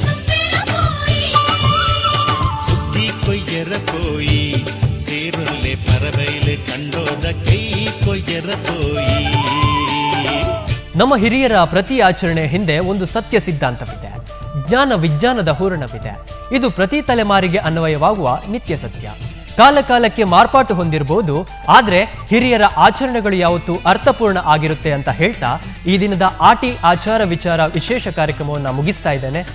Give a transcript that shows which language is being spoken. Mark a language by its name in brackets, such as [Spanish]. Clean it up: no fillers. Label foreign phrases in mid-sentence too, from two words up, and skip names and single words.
[Tulu] ಸುದ್ದಿ ಕೊಯ್ಯರ ಕೋಯಿ ಸೇರುಳ್ಳೆ ಪರ ರತೋಯಿ [Kannada] ನಮ್ಮ ಹಿರಿಯರ ಪ್ರತಿ ಆಚರಣೆ ಹಿಂದೆ ಒಂದು ಸತ್ಯ ಸಿದ್ಧಾಂತವಿದೆ, ಜ್ಞಾನ ವಿಜ್ಞಾನದ ಹೂರಣವಿದೆ. ಇದು ಪ್ರತಿ ತಲೆಮಾರಿಗೆ ಅನ್ವಯವಾಗುವ ನಿತ್ಯ ಸತ್ಯ. ಕಾಲ ಕಾಲಕ್ಕೆ ಮಾರ್ಪಾಟು ಹೊಂದಿರಬಹುದು, ಆದರೆ ಹಿರಿಯರ ಆಚರಣೆಗಳು ಯಾವತ್ತೂ ಅರ್ಥಪೂರ್ಣ ಆಗಿರುತ್ತೆ ಅಂತ ಹೇಳ್ತಾ ಈ ದಿನದ ಆಟಿ ಆಚಾರ ವಿಚಾರ ವಿಶೇಷ ಕಾರ್ಯಕ್ರಮವನ್ನು ಮುಗಿಸ್ತಾ ಇದ್ದೇನೆ.